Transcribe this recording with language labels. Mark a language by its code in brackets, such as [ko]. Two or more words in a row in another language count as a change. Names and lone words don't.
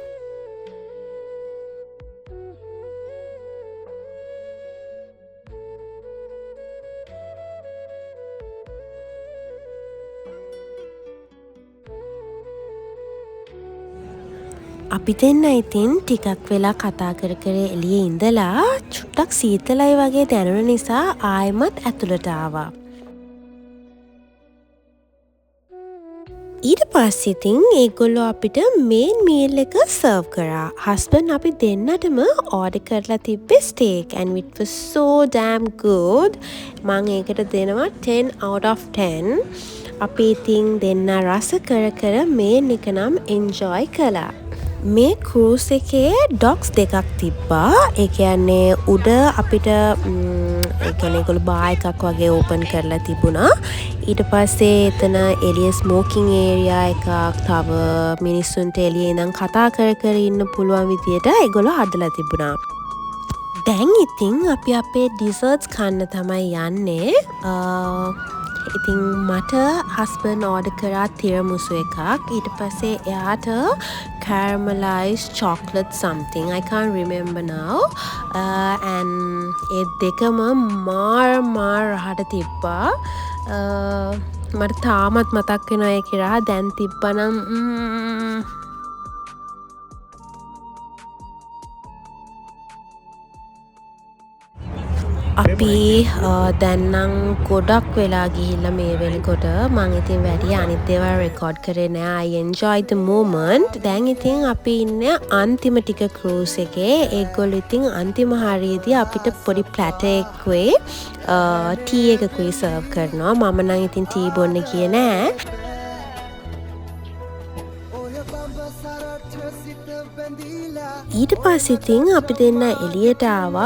[si] අපි දෙන්න ඉතින් ටිකක් වෙලා කතා කර කර එළියේ ඉඳලා චුට්ටක් සීතලයි වගේ දැනුන නිසා ආයෙමත් ඇතුළට ආවා. ඊට පස්සේ ඉතින් ඒගොල්ලෝ අපිට [en] main meal [si] එක සර්ව් කරා. හස්බන්ඩ් අපි දෙන්නටම ඕඩර් කරලා තිබ්බේ ස්ටේක් [en] and it was so damn good. [si] මම ඒකට දෙනවා [en] 10 out of 10. [si] අපි ඉතින් දෙන්න රස කර කර මේන් එක නම් එන්ජොයි කළා. මේ ක්‍රූස් එකේ ඩොක්ස් දෙකක් තිබ්බා. ඒ කියන්නේ උඩ අපිට ඒ කියන්නේ ඒගොල්ලෝ බාර් එකක් වගේ ඕපන් කරලා තිබුණා. ඊට පස්සේ එතන එළිය [en] smoking area [si] එකක් තව මිනිස්සුන්ට එළියේ ඉඳන් කතා කර කර ඉන්න පුළුවන් විදියට ඒගොල්ලෝ හදලා තිබුණා. දැන් ඉතින් අපි අපේ ඩිසර්ට්ස් කන්න තමයි යන්නේ. ඉතින් මට හස්බන්ඩ් ඕඩර් කරා තිරමුසු එකක්. ඊට පස්සේ එයාට [en] caramelized chocolate something. I can't remember now. And [si] ඒ දෙකම මාර රහට තිබ්බා. මට තාමත් මතක් වෙනවා ඒ කියලා. දැන් තිබ්බනම් අපි දැන්නම් ගොඩක් වෙලා ගිහිල්ලා මේ වෙනකොට මං ඉතින් වැඩි අනිත් ඒවා රෙකෝඩ් කරේ නෑ. [en] I enjoyed the moment. [si] දැන් ඉතින් අපි ඉන්නේ අන්තිම ටික cruise එකේ. ඒගොල්ලෝ ඉතින් අන්තිම හරියේදී අපිට පොඩි ප්ලැටර් එකකුයි ටී එකකුයි සර්ව් කරනවා. මම නම් ඉතින් ටී බොන්න ගියේ නෑ. ඊට පස්සේ ඉතින් අපි දෙන්න එළියට ආවා.